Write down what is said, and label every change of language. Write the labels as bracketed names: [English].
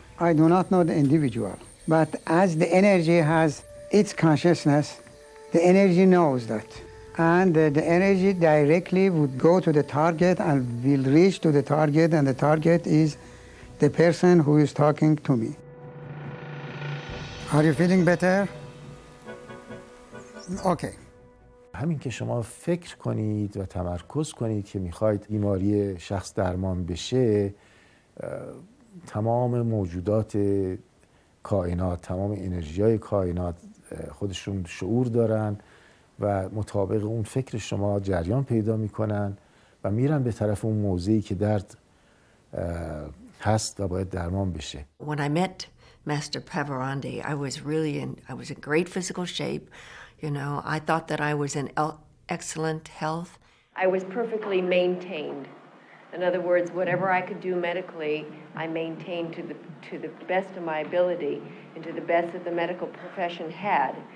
[English] I do not know the individual. But as the energy has its consciousness, the energy knows that. And the energy directly would go to the target and will reach to the target, and the target is the person who is talking to me. Are you feeling better? Okay. [Persian] همین که شما فکر کنید و تمرکز کنید که میخواید بیماری شخص درمان بشه، تمام موجودات کائنات، تمام انرژی‌های کائنات خودشون شعور دارن و مطابق اون فکر شما جریان پیدا میکنن و میرن به طرف اون موضعی که درد هست و باید درمان بشه. [English] When I met Master Parvarandeh, I was in great physical shape. You know, I thought that I was in excellent health. I was perfectly maintained. In other words, whatever I could do medically, I maintained to the best of my ability and to the best that the medical profession had.